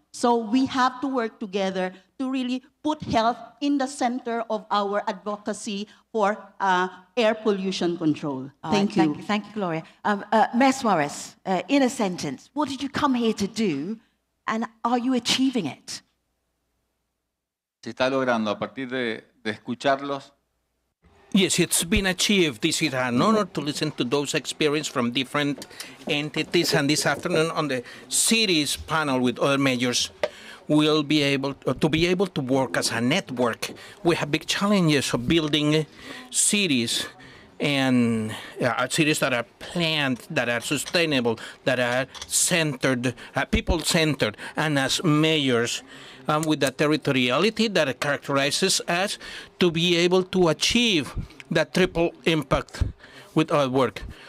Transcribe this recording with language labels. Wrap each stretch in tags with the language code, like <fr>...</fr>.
<en>So we have to work together to really put health in the center of our advocacy for air pollution control. Thank you. Thank you, Gloria. Mayor Suarez, in a sentence, what did you come here to do? And are you achieving it?</en> <es>Se está logrando a partir de escucharlos.</es> <en>Yes, it's been achieved. This is an honor to listen to those experiences from different entities. And this afternoon on the city's panel with other mayors, we'll be able to work as a network. We have big challenges of building cities, and cities that are planned, that are sustainable, that are centered, people-centered, and as mayors, with the territoriality that characterizes us, to be able to achieve that triple impact with our work.</en>